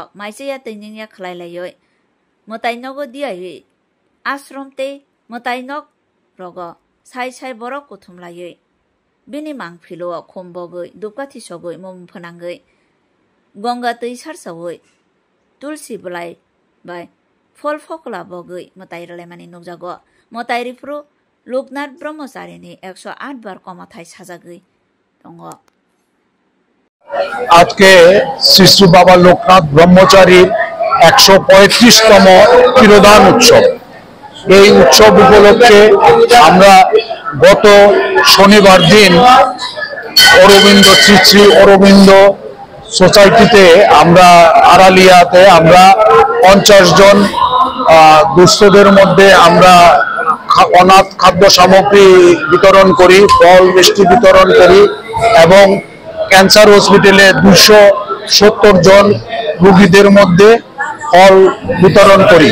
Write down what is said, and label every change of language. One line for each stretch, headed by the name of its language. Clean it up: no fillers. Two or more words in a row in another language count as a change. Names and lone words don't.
Bodo: माइसेया तैनिया खलायलायै मतायनगो दियायै आश्रम ते मतायनक रग साय साय बरक कुथुमलायै बिनि मांफिलो खमबगै दुपकाथि सगै मम फोनांगै गंगा तै सारसावै तुलसी बलाय बाय फल फकला बगै मतायरालायमानि नुजागो मतायरिफ्रु लोकनाथ ब्रह्मचारिनि 108 बार कमाथाय साजागै दंग
Bangla: আজকে শ্রী শ্রী বাবা লোকনাথ ব্রহ্মচারীর 135তম তিরোধান উৎসব। এই উৎসব উপলক্ষে আমরা গত শনিবার দিন অরবিন্দ শ্রী শ্রী অরবিন্দ সোসাইটিতে আমরা আড়ালিয়াতে আমরা 50 জন দুস্থদের মধ্যে আমরা অনাথ খাদ্য সামগ্রী বিতরণ করি, ফল মিষ্টি বিতরণ করি এবং ক্যান্সার হসপিটালে 270 জন রোগীদের মধ্যে ফল বিতরণ করি।